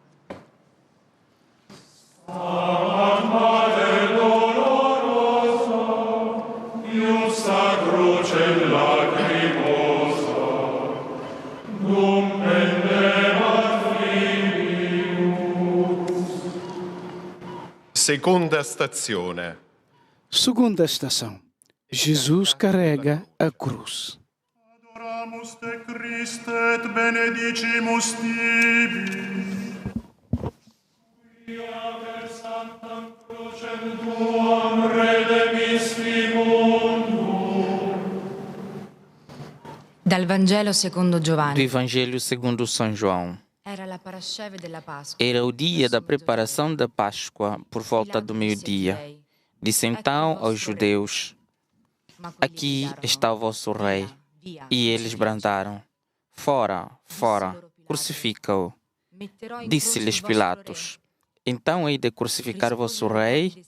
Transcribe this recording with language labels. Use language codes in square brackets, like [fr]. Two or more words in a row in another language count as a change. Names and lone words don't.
[la] Iusta cruce lacrimosa, dum pendebat filius. [it] Seconda stazione. [pt] Segunda estação. Jesus carrega a cruz. [la] Adoramus te Christe et benedicimus tibi. Quia per sanctam crucem tuam redemisti mundum. [it] Dal Vangelo secondo [pt] Do [it] Giovanni. [pt] Evangelho segundo São João. [it] Era la parasceve della Pasqua. [pt] Era o dia da preparação da Páscoa, por volta do meio-dia. Disse então aos judeus: Aqui está o vosso rei. E eles brandaram: Fora, fora, crucifica-o. Disse-lhes Pilatos: Então hei de crucificar vosso rei?